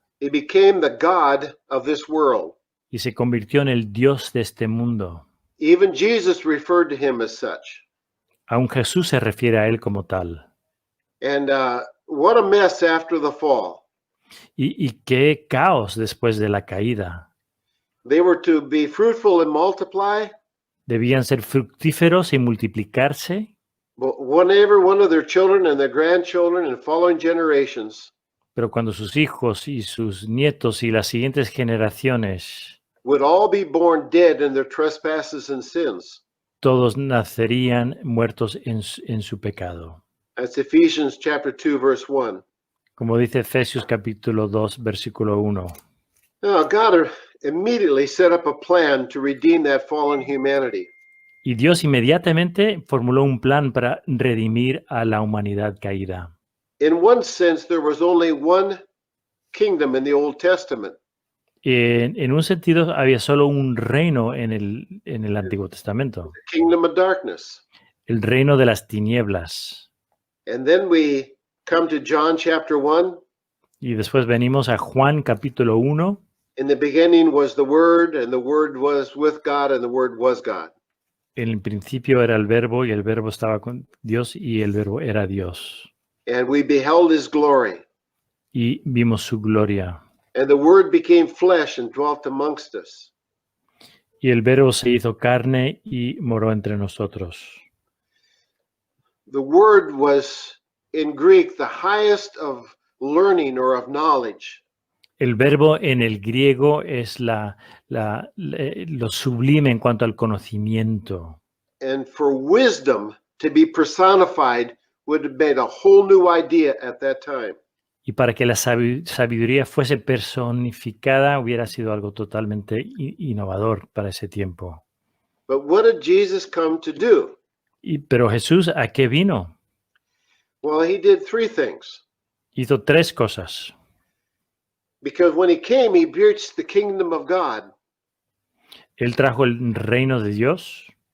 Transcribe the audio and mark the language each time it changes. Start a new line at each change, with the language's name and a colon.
English: He became the God of this world.
Spanish: Y se convirtió en el Dios de este mundo.
English: Even Jesus referred to him as such.
Spanish: Aún Jesús se refiere a él como tal.
English: And what a mess after the fall.
Spanish: Y qué caos después de la caída.
English: They were to be fruitful and multiply,
Spanish: Debían ser fructíferos y multiplicarse,
English: but whenever one of their children and their grandchildren and following generations
Spanish: pero cuando sus hijos y sus nietos y las siguientes generaciones,
English: would all be born dead in their trespasses and sins.
Spanish: todos nacerían muertos en su pecado.
English: That's Ephesians chapter 2, verse 1.
Spanish: Como dice Efesios capítulo 2, versículo 1.
English: Now, God immediately set up a plan to redeem that fallen humanity.
Spanish: Y Dios inmediatamente formuló un plan para redimir a la humanidad caída.
English: In one sense, there was only one kingdom in the Old Testament.
Spanish: En un sentido, había solo un reino en el Antiguo Testamento,
English: The kingdom of darkness.
Spanish: el reino de las tinieblas.
English: And then we come to John chapter 1.
Spanish: Y después venimos a Juan capítulo 1.
English: In the beginning was the Word, and the Word was with God, and the Word was God.
Spanish: En el principio era el verbo y el verbo estaba con Dios y el verbo era Dios.
English: And we beheld his glory.
Spanish: Y vimos su gloria.
English: And the Word became flesh and dwelt amongst us.
Spanish: Y el verbo se hizo carne y moró entre nosotros.
English: The Word was, in Greek, the highest of learning or of knowledge.
Spanish: El verbo en el griego es lo sublime en cuanto al conocimiento.
English: And for wisdom to be personified would have been a whole new idea at that time.
Spanish: Y para que la sabiduría fuese personificada hubiera sido algo totalmente innovador para ese tiempo.
English: But what did Jesus come to do?
Spanish: Pero Jesús, ¿a qué vino?
English: Well, he did three things.
Spanish: Hizo tres cosas.
English: Because when he came, he preached the kingdom of God.
Spanish: Él trajo el reino de Dios.